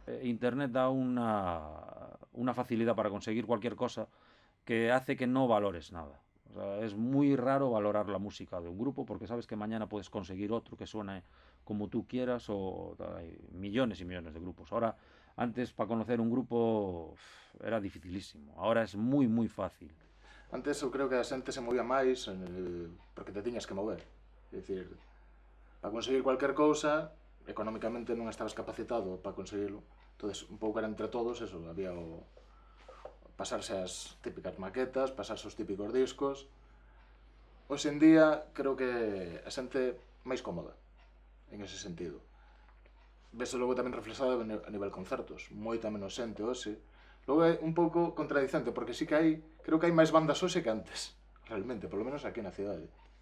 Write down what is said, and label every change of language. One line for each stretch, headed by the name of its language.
Spanish: Internet da una facilidad para conseguir cualquier cosa que hace que no valores nada. O sea, es muy raro valorar la música de un grupo porque sabes que mañana puedes conseguir otro que suene como tú quieras, o hay millones y millones de grupos. Ahora, antes para conocer un grupo era dificilísimo, ahora es muy moi fácil.
Galician: Antes eu creo que a xente se movía máis porque te tiñas que mover. É dicir, para conseguir cualquier cousa, económicamente non estabas capacitado para conseguirlo. Entonces, un pouco era entre todos, eso, había o pasarse as típicas maquetas, pasarse os típicos discos. Hoxe en día, creo que a xente máis cómoda, en ese sentido. Vese logo tamén reflexado a nivel concertos, moita menos xente hoxe. Logo é un pouco contradicente, porque sí que hai, creo que hai máis bandas hoxe que antes, realmente, polo menos aquí na cidade.